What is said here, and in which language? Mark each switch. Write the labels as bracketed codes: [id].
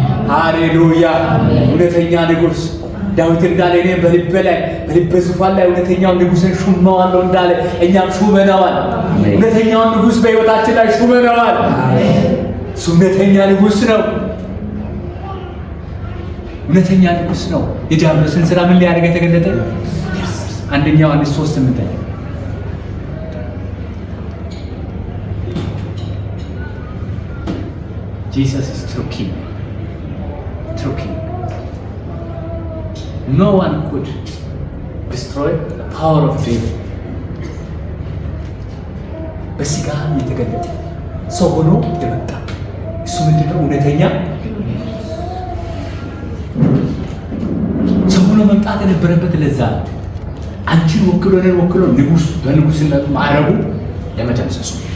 [am] ሃሌሉያ። እውነተኛ ንጉሥ ዳዊት እንዳለ እኔ በልቤ ዙፋን ላይ እውነተኛውን ንጉሥን ሹመዋለሁ እንዳለ እኛም ሹመነዋል። እውነተኛውን ንጉሥ በሕይወታችን ላይ ሹመነዋል። እሱ እውነተኛ ንጉሥ ነው። እውነተኛ ንጉሥ ነው። የዲያብሎስን ሥራ ምን ሊያደርግ የተገለጠ? [en] አንደኛ ዮሐንስ 3:8 Jesus is true king. True king. No one could destroy the power of devil. [am] በስጋ የተገለጠ ሰው ሆኖ የመጣ እሱ ምንድነው? እውነተኛ ሰው ሆኖ መምጣት የነበረበት ለዛ አንቺን ወክሎ ንጉሥ በንጉሥነቱ ማዕረጉ ለመደምሰሱ